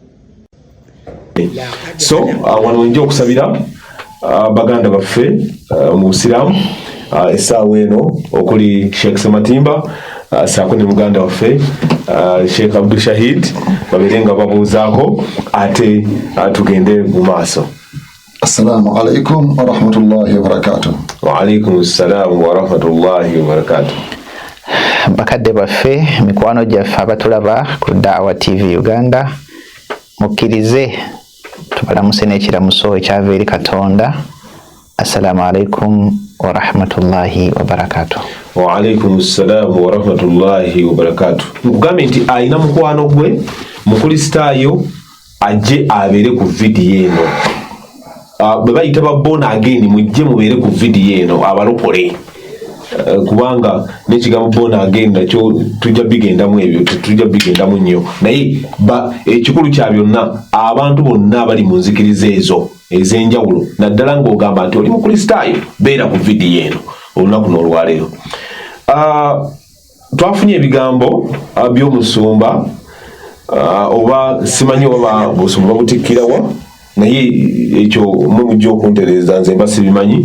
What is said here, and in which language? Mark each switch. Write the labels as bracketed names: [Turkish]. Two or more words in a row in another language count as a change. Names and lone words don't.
[Ganda] So wano nje okusabira baganda baffe mu Busiraamu essaawa eno okuli Sheikh Sematimba saako ne muganda waffe Sheikh Abdul Shahid baberenga babuuzaako ate tugende mu maaso. [Arabic] السلام عليكم ورحمة الله وبركاته. وعليكم السلام ورحمة الله وبركاته. [Ganda] Bakadde baffe mikwano gyaffe abatulaba ku Da'wa TV Uganda mukkirize tubalamuse n'ekiramuso ekyava eri Katonda. [Arabic] السلام عليكم ورحمة الله وبركاته. وعليكم السلام ورحمة الله وبركاته. [Ganda] Mugambe nti ayina mukwano gwe mukristaayo ajje abeere ku vidiyo eno. Bwe bayita ba [English] born again [Ganda] mujje mubeere ku vidiyo eno abalokole. Kubanga n'ekigambo [English] born again [Ganda] nakyo tujja bigendamu ebyo tujja bigendamu nnyo naye ekikulu kya byonna abantu bonna abali mu nzikiriza ezo ez'enjawulo naddala ng'ogamba nti oli mukristaayo beera ku vidiyo eno olunaku n'olwaleero. Twafunye ebigambo by'omusumba oba simanyi oba busumba butikkirawa naye ekyo mujja okuntereeza nze mba sibimanyi.